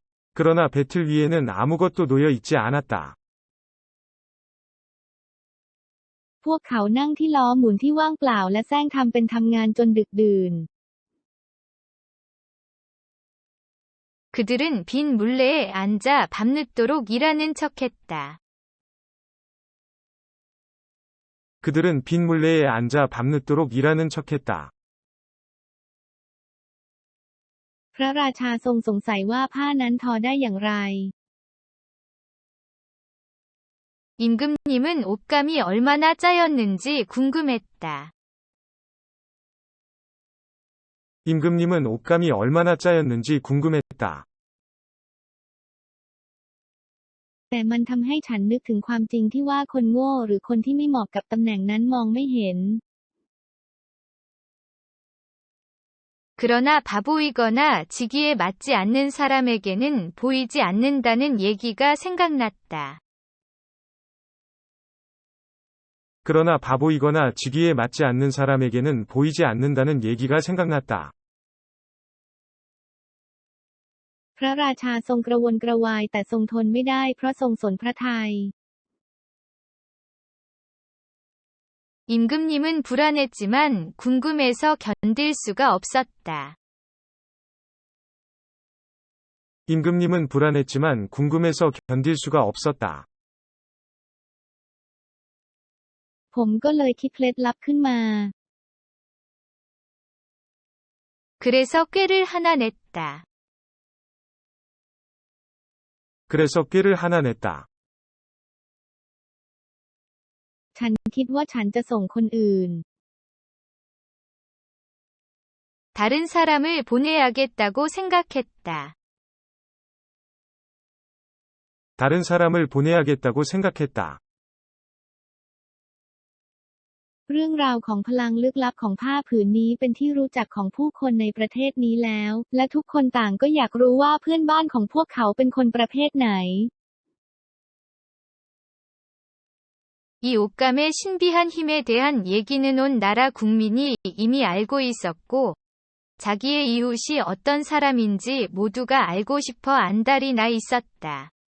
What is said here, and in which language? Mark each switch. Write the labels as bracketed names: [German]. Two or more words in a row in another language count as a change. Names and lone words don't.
[Korean] 그러나 배틀 위에는 아무것도 놓여 있지 않았다. [Thai] พวกเขานั่งที่ล้อหมุนที่ว่างเปล่าและแซงทำเป็นทำงานจนดึกดื่น [Korean] 그들은 빈 물레에 앉아 밤늦도록 일하는 척했다. 그들은 빈 물레에 앉아 밤늦도록 일하는 척했다. [Thai] พระราชาทรงสงสัยว่าผ้านั้นทอได้อย่างไร [Korean] 임금님은 옷감이 얼마나 짜였는지 궁금했다. 임금님은 옷감이 얼마나 짜였는지 궁금했다. [Thai] แต่มันทำให้ฉันนึกถึงความจริงที่ว่าคนโง่หรือคนที่ไม่เหมาะกับตำแหน่งนั้นมองไม่เห็น [Korean] 그러나 바보이거나 직위에 맞지 않는 사람에게는 보이지 않는다는 얘기가 생각났다. 그러나 바보이거나 직위에 맞지 않는 사람에게는 보이지 않는다는 얘기가 생각났다. [Thai] พระราชาทรงกระวนกระวายแต่ทรงทนไม่ได้เพราะทรงสนพระทัย [Korean] 임금님은 불안했지만 궁금해서 견딜 수가 없었다. 임금님은 불안했지만 궁금해서 견딜 수가 없었다. [Thai] ผมก็เลยคิดเคล็ดลับขึ้นมา [Korean] 그래서 꾀를 하나 냈다. 그래서 꾀를 하나 냈다. [Thai] ฉันคิดว่าฉันจะส่งคนอื่น [Korean] 다른 사람을 보내야겠다고 생각했다. 다른 사람을 보내야겠다고 생각했다. [Thai] เรื่องราวของพลังลึกลับของผ้าผืนนี้เป็นที่รู้จักของผู้คนในประเทศนี้แล้ว และทุกคนต่างก็อยากรู้ว่าเพื่อนบ้านของพวกเขาเป็นคนประเภทไหน [Korean] 이 옷감의 신비한 힘에 대한 얘기는 온 나라 국민이 이미 알고 있었고, 자기의 이웃이 어떤 사람인지 모두가 알고 싶어 안달이 나 있었다.